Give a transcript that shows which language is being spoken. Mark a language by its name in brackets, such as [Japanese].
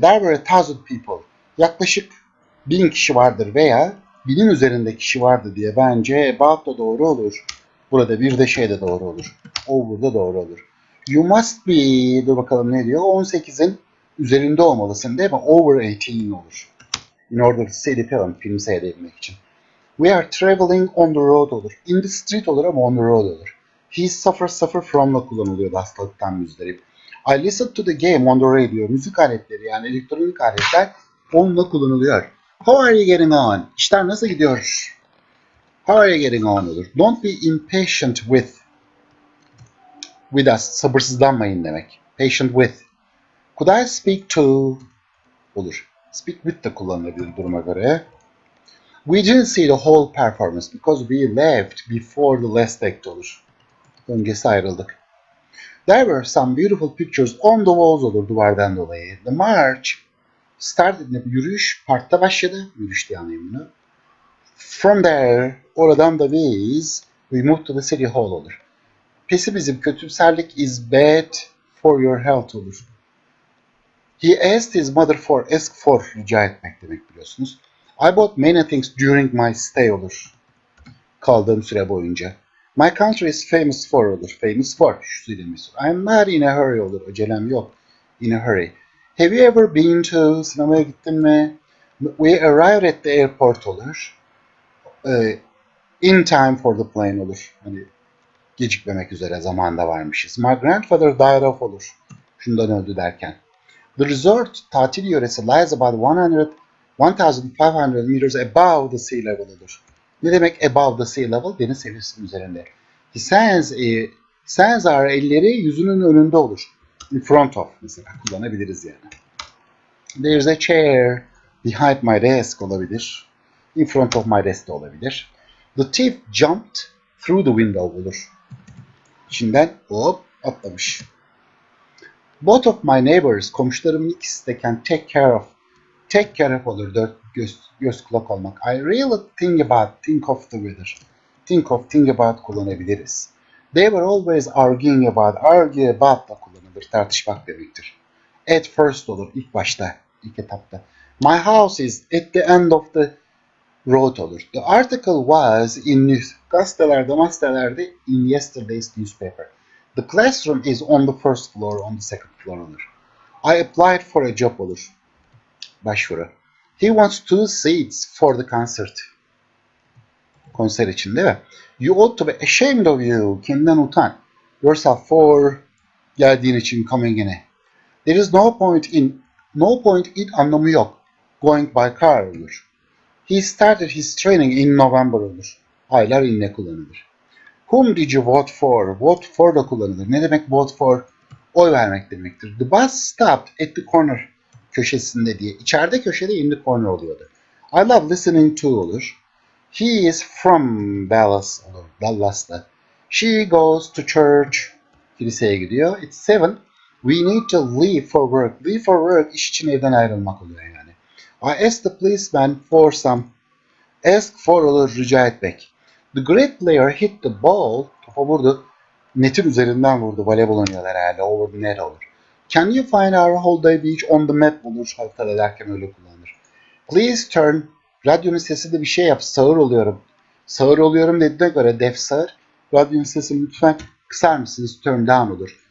[English] There were 1000 people. [Turkish] Yaklaşık 1000 kişi vardır veya 1000'in üzerinde kişi vardı diye bence about da doğru olur. Burada bir de şey de doğru olur. Over da doğru olur. [English] You must be, [Turkish] dur bakalım ne diyor? 18'in üzerinde olmalısın değil mi? Over 18 olur. [English] In order to see the film, [Turkish] filmi seyredebilmek için. [English] We are traveling on the road olur. In the street [Turkish] olur ama [English] on the road olur. He suffer from'la kullanılıyor hastalıktan müzdarip. I listen to the game on the radio. [Turkish] Müzik aletleri yani elektronik aletler onunla kullanılıyor. [English] How are you getting on? [Turkish] İşler nasıl gidiyor? [English] How are you getting on olur. Don't be impatient with us. [Turkish] Sabırsızlanmayın demek. [English] Patient with. Could I speak to olur. [Turkish] Speak with de kullanılabilir duruma göre. [English] We didn't see the whole performance because we left before the last act olur. [Turkish] Öncesi ayrıldık. [English] There were some beautiful pictures on the walls [Turkish] olur duvardan dolayı. [English] The march started, [Turkish] yürüyüş parkta başladı. Yürüyüş diye anlayayım bunu. [English] From there, [Turkish] oradan da biz [English] we moved to the city hall olur. Pessimism, kötümserlik is bad for your health olur. He asked his mother ask for, [Turkish] rica etmek demek biliyorsunuz. [English] I bought many things during my stay olur. [Turkish] Kaldığım süre boyunca. [English] My country is famous for olur. [Turkish] Famous for, şu söylenmiş. [English] I'm not in a hurry olur. [Turkish] Acelem yok. [English] In a hurry. Have you ever been to, [Turkish] sinemaya gittin mi? [English] We arrived at the airport olur. In time for the plane olur. [Turkish] Hani gecikmemek üzere zamanda varmışız. [English] My grandfather died of olur. [Turkish] Şundan öldü derken. [English] The resort, [Turkish] tatil yöresi [English] lies about 1500 meters above the sea level olur. [Turkish] Ne demek [English] above the sea level? [Turkish] Deniz seviyesinin üzerinde. [English] His hands are, [Turkish] elleri yüzünün önünde olur. [English] In front of [Turkish] mesela kullanabiliriz yani. [English] There's a chair behind my desk olabilir. In front of my desk de olabilir. The thief jumped through the window olur. [Turkish] İçinden hop atlamış. [English] Both of my neighbors, [Turkish] komşularımın ikisi de [English] can take care of. [Turkish] Take care of olur, göz kulak olmak. [English] I really think of the weather. Think about kullanabiliriz. They were always arguing about, argue about [Turkish] da kullanılır, tartışmak demektir. [English] At first [Turkish] olur, ilk başta, ilk etapta. [English] My house is at the end of the road olur. The article was in news, gazetelerde in yesterday's newspaper. The classroom is on the first floor, on the second floor olur. I applied for a job olur. [Turkish] Başvuru. [English] He wants 2 seats for the concert. [Turkish] Konser için değil mi? [English] You ought to be ashamed of you. [Turkish] Kendinden utan. [English] Yourself for [Turkish] geldiğin için, [English] coming in'e. There is no point in [Turkish] anlamı yok. [English] Going by car olur. He started his training in November olur. [Turkish] Aylar in'le kullanılır. [English] Whom did you vote for? Vote for da kullanılır. [Turkish] Ne demek [English] vote for? [Turkish] Oy vermek demektir. [English] The bus stopped at the corner [Turkish] köşesinde diye. İçeride köşede [English] in the corner [Turkish] oluyordu. [English] I love listening to olur. He is from Dallas olur. Dallas'ta. She goes to church. [Turkish] Kiliseye gidiyor. [English] It's 7. We need to leave for work. [Turkish] Leave for work iş için evden ayrılmak oluyor yani. [English] I asked the policeman for some. Ask for olur [Turkish] rica etmek. [English] The great player hit the ball. [Turkish] Topa vurdu. Netin üzerinden vurdu. Voleybol oynuyorlar herhalde. [English] Over the net olur. Can you find our holiday beach on the map olur. [Turkish] Haritada derken öyle kullanılır. [English] Please turn. [Turkish] Radyonun sesi de bir şey yap. Sağır oluyorum. Sağır oluyorum dediğine göre def sağır. Radyonun sesini lütfen kısar mısınız? [English] Turn down [Turkish] olur.